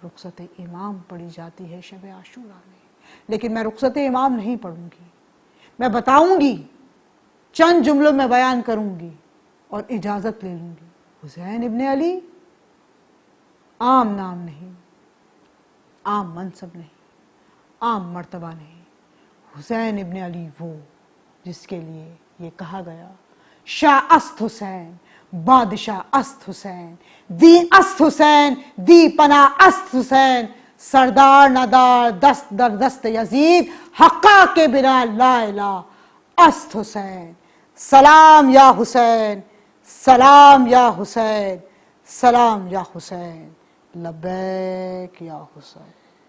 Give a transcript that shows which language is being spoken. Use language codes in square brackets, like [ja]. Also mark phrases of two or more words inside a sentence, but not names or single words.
[ur] رخصت امام پڑھی جاتی ہے شب عاشوراء میں، لیکن میں رخصت امام نہیں پڑھوں گی، میں بتاؤں گی، چند جملوں میں بیان کروں گی اور اجازت لے لوں گی۔ حسین ابن علی عام نام نہیں، عام منصب نہیں، عام مرتبہ نہیں۔ حسین ابن علی وہ جس کے لیے یہ کہا گیا [fa] شاہ است حسین، بادشاہ است حسین، دین است حسین، دی پناہ است حسین، سردار ندار دست در دست یزید، حقا کے بنا لا الہ است حسین۔ [ur] سلام یا حسین، سلام یا حسین، سلام یا حسین، لبیک یا حسین۔